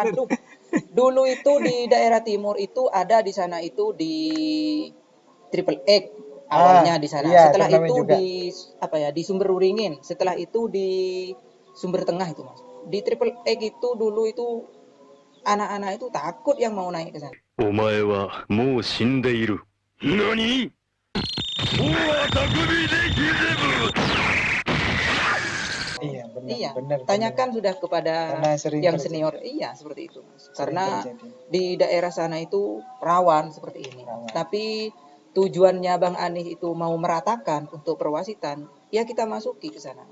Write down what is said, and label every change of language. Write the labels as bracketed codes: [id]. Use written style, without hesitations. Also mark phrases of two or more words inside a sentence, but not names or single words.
[id] Aduh, dulu itu di daerah timur itu ada di sana itu di Triple X awalnya di sana. Iya, Setelah turnamen itu juga. di Sumber Uringin, setelah itu di Sumber Tengah itu Mas. Di Triple X itu dulu itu anak-anak itu takut yang mau naik ke sana. [ja] お前はもう死んでいる。何？ [id] Iya, benar, Iya, benar. tanyakan sudah kepada Karena sering yang terjadi. senior. Iya, seperti itu Mas. Sering Karena terjadi. di daerah sana itu rawan seperti ini. Rawan. Tapi tujuannya Bang Anis itu mau meratakan untuk perwasitan, ya kita masuki ke sana.